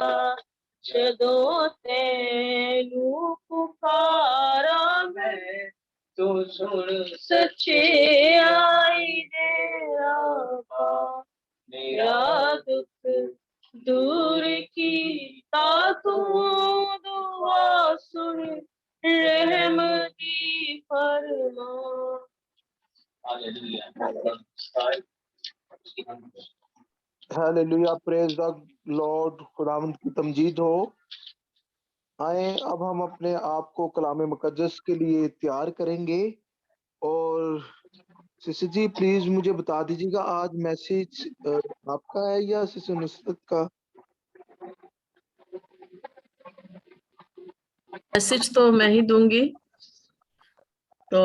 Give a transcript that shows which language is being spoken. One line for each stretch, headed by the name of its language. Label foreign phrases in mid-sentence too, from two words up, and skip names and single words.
Punjabi: ਜਦੋਂ ਤੈਨੂੰ ਪੁਕਾਰਾ ਮੈਂ ਤੂੰ ਸੁਣ ਸੱਚਾਈ ਦੇ ਰੱਬਾ, ਮੇਰਾ ਦੁੱਖ ਦੂਰ ਕੀਤਾ ਤੂੰ ਦੁਆ ਸੁਣ ਰਹਿਮ ਦੀ ਫ਼ਰਮਾ।
English: Hallelujah, praise the Lord,
Urdu: خداوند کی تمجید ہو. آئے اب ہم اپنے آپ کو کلام مقدس کے لیے تیار کریں گے. اور سسٹر جی پلیز مجھے بتا دیجیے گا آج میسج آپ کا ہے یا سسٹر نصرت کا? میسج تو میں ہی دوں گی، تو